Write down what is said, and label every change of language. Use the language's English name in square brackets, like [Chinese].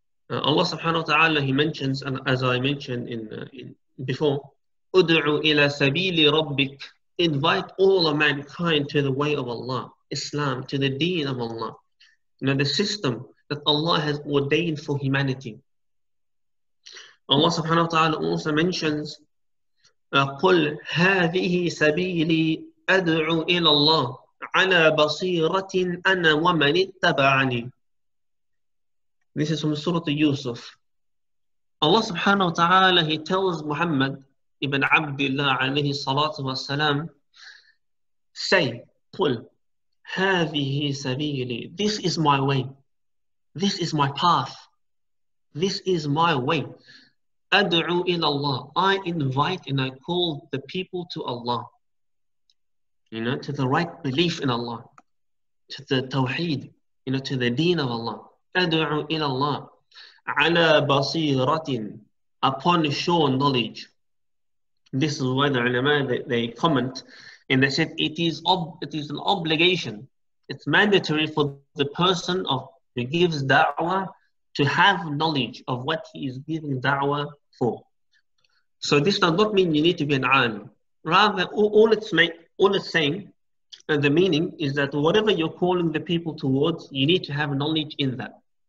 [English] Allah subhanahu wa ta'ala, He mentions, and as I mentioned in before, [Arabic] Ud'u ila sabili rabbik, [English] invite all of mankind to the way of Allah, Islam, to the deen of Allah. You know, the system that Allah has ordained for humanity. [Arabic] Allah subhanahu wa ta'ala [English] also mentions, [Arabic] قُلْ هَذِهِ سَبِيلِي أَدْعُو إِلَى اللَّهِ عَلَى بَصِيرَةٍ أَنَا وَمَنِ اتَّبَعَنِي. [English] This is from Surah Yusuf. Allah subhanahu wa ta'ala, He tells Muhammad ibn Abdullah alayhi salatu wasalam, say, [Arabic] قُلْ هَذِهِ سَبِيلِي, [English] this is my way, this is my path, this is my way. [Arabic] أَدْعُو إِلَى اللَّهِ, [English] I invite and I call the people to Allah, you know, to the right belief in Allah, to the tawheed, you know, to the deen of Allah. [Arabic] أَدْعُو إِلَى اللَّهِ عَلَى بَصِيرَةٍ, [English] upon sure knowledge. This is why the ulama, they comment and they said it is an obligation. It's mandatory for the person who gives da'wah to have knowledge of what he is giving da'wah for. So this does not mean you need to be an alim. Rather, all it's saying, the meaning is that whatever you're calling the people towards, you need to have knowledge in that.